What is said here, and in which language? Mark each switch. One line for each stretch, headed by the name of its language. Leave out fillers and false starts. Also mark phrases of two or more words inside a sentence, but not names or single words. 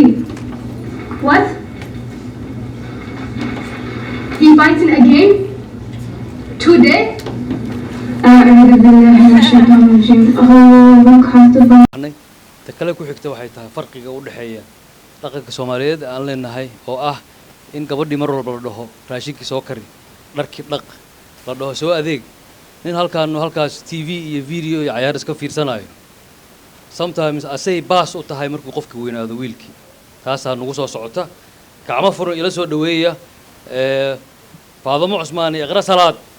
English: What? He fighting again? Today?
Arabic: أعوذ بالله من الشيطان الرجيم.
English: Oh, comfortable.
Somali: ta kale ku xigta waxay tahay farqiga u dhaxeeya dhaqanka Soomaaliyeed aan leenahay oo ah in gabadhii mar walba la dhaho raashinkii soo kari dharkii dhaq la dhaho soo adeeg nin halkaas TV iyo video iyo ciyaar iska fiirsanayo sometimes asay baas u tahay markuu qofka weynaado wiilkii taasaa nagu soo socota gacmo furan ila soo dhaweeya Faadamo Cusmaan iyo Iqra Salaad